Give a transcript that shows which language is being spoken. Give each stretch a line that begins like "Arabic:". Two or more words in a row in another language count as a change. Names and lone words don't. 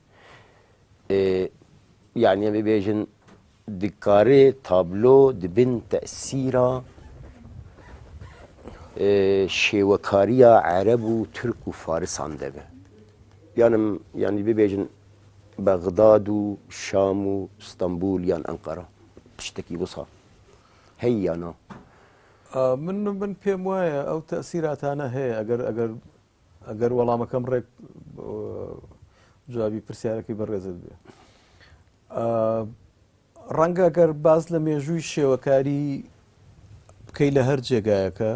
Kurdish: yani em bibêjin dikarê tablo dibin te'sîra şêwekariya Ereb û Türk û Farisan de be yani bibêjin Bexdad û Şam û İstanbul yan Enqera tiştekî wisa hey yana
Central Kurdish: من پێم وایە ئەو تەسیراتانە هەیە ئەگەر وەڵامەکەم ڕێک جوابی پرسیارەکەی بەڕێزت بێ ڕەنگە ئەگەر باز لە مێژووی شێوەکاری بکەی لە هەر جێگایەکە